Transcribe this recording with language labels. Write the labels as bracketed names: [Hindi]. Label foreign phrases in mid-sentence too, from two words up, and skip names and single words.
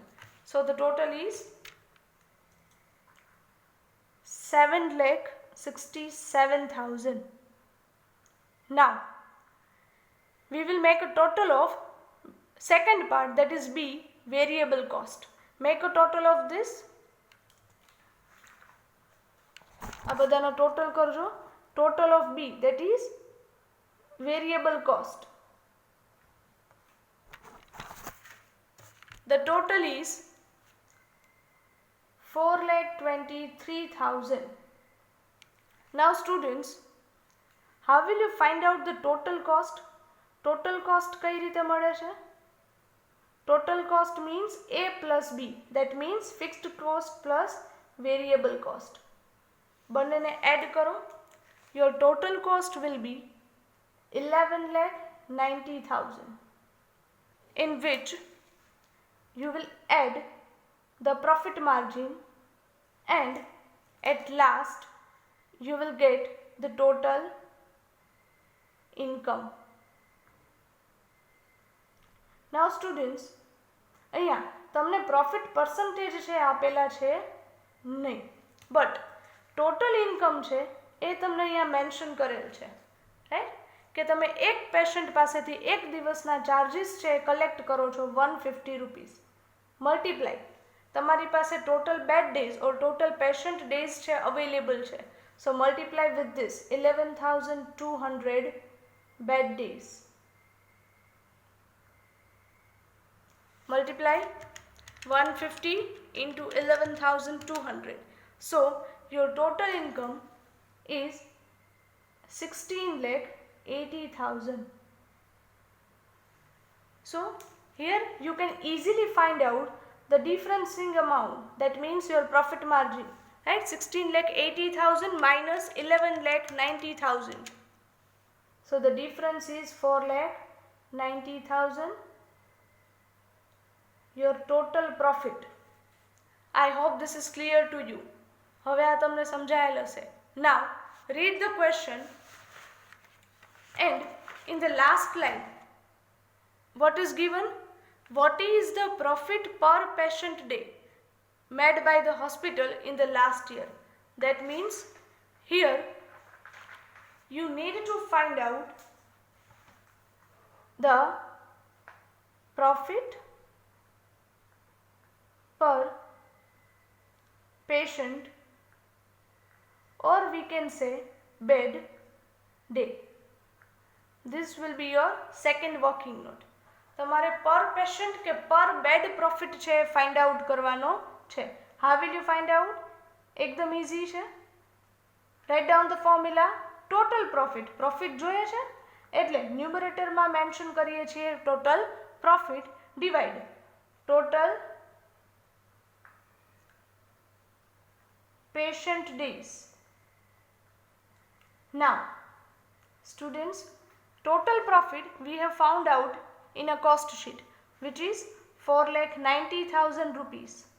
[English] So the total is 7,67,000. Now we will make a total of second part, that is B, variable cost. Make a total of this. [Gujarati] આ બધાનો ટોટલ કરજો. [English] Total of B, that is variable cost. The total is 4,23,000. Now students, how will you find out the total cost? Total cost [Gujarati] કઈ રીતે મળે છે? [English] Total cost means A plus B, that means fixed cost plus variable cost. [Gujarati] બંનેને add કરો. [English] Your total cost will be 11,90,000, in which you will add the profit margin, and at last you will get the total income. Now students, [Gujarati] અહીંયા તમને [English] profit percentage [Gujarati] છે આપેલા છે નહીં, [English] but total income [Gujarati] છે એ તમને અહીંયા મેન્શન કરેલ છે, રાઈટ? કે તમે એક પેશન્ટ પાસેથી એક દિવસના ચાર્જીસ છે કલેક્ટ કરો છો 150 [English] rupees, multiply [Gujarati] તમારી પાસે [English] total bed days or total patient days [Gujarati] છે અવેલેબલ છે, [English] so multiply with this 11,200 bed days. Multiply 150 into 11,200. So your total income is 16,80,000. So here you can easily find out the differencing amount, that means your profit margin, right? 16,80,000 minus 11,90,000. So the difference is 4,90,000. Your total profit. I hope this is clear to you. [Gujarati] હવે આ તમને સમજાયેલ હશે. [English] Now read the question, and in the last line what is given? What is the profit per patient day made by the hospital in the last year? That means here you need to find out the profit per patient, or we can say bed day. This will be your second working note. [Gujarati] તમારે [English] per patient [Gujarati] કે [English] per bed profit [Gujarati] છે [English] find out [Gujarati] કરવાનો છે. [English] How will you find out? એકદમ ઇઝી છે. write down the formula. total profit, profit [Gujarati] જોઈએ છે એટલે ન્યુમરેટરમાં મેન્શન કરીએ છીએ [English] total profit divide total patient days. Now students, total profit we have found out in a cost sheet, which is 4,90,000 rupees.